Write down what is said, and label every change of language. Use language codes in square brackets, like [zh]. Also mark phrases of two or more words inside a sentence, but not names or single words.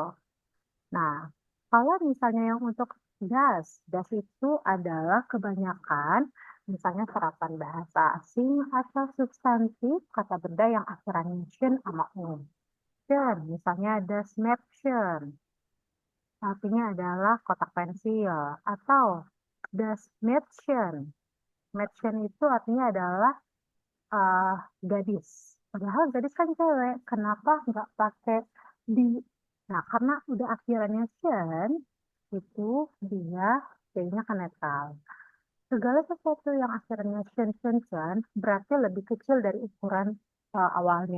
[id] Nah, kalau misalnya yang untuk das itu adalah kebanyakan misalnya serapan bahasa asing atau substantif kata benda yang akhirannya shin sama Dan misalnya [de] das Mädchen, [id] artinya adalah kotak pensil atau [de] das Mädchen. [id] Mädchen itu artinya adalah uh, gadis. Padahal gadis kan cewek, kenapa nggak pakai di? Nah, karena udah akhirannya Shen, itu dia jadinya kan netral. Segala sesuatu yang akhirannya Shen, berarti lebih kecil dari ukuran awalnya.